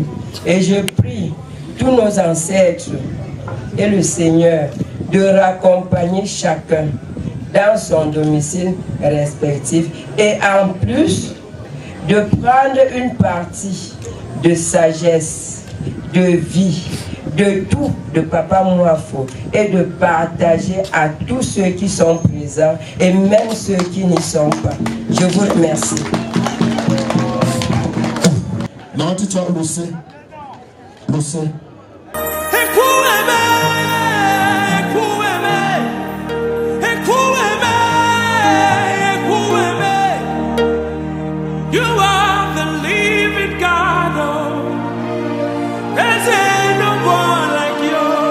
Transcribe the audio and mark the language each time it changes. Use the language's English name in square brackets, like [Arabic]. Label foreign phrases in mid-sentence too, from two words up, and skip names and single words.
[French] Et je prie tous nos ancêtres et le Seigneur de raccompagner chacun dans son domicile respectif et en plus de prendre une partie de sagesse, de vie, de tout de Papa Mouafo et de partager à tous ceux qui sont présents et même ceux qui n'y sont pas. Je vous remercie. Non, tu as Lucé. Lucé. [English] You are the living God. There's no one like you.